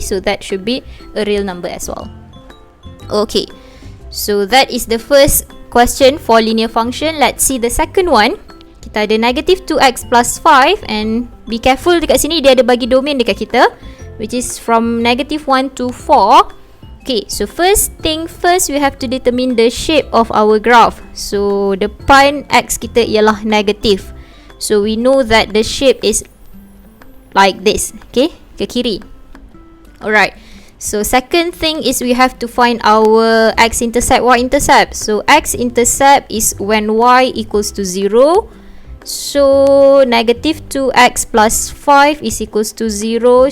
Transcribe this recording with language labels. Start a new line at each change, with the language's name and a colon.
English: So that should be a real number as well. Okay, so that is the first question for linear function. Let's see the second one.
Malay: Kita ada negative 2x plus 5.
English: And be careful,
Malay: dekat sini dia ada bagi domain dekat kita,
English: which is from negative 1 to 4. Okay, so first thing first, we have to determine the shape of our graph.
Malay: So depan x kita ialah negative.
English: So we know that the shape is like this. Okay,
Malay: ke kiri.
English: Alright. So second thing is we have to find our x-intercept, y-intercept. So x-intercept is when y equals to 0. So negative 2x plus 5 is equals to 0.